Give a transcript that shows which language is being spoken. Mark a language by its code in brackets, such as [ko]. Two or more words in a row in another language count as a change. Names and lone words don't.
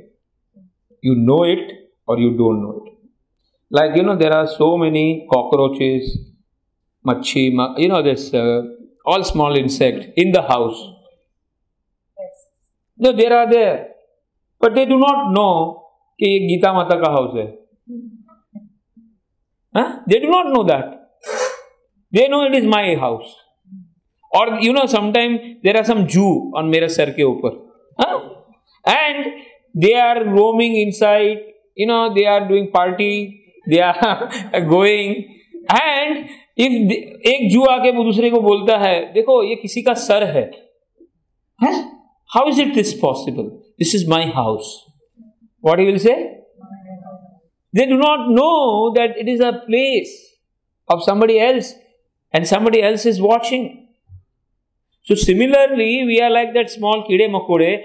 [en] You know it or you don't know it. Like, there are so many cockroaches, machi, this all small insects in the house. No, they are there. But they do not know that this Gita Mata ka house hai. Huh? They do not know that. They know it is my house. Or, sometimes there are some Jew on [hi] मेरा सर के ऊपर. [en] Huh? And they are roaming inside, they are doing party, they are going. And if [hi] एक जू आके दूसरे को बोलता है, देखो ये किसी का सर है, [en] how is it this possible? This is my house. What he will say? They do not know that it is a place of somebody else and somebody else is watching. So similarly, we are like that small [hi] कीड़े मकोड़े.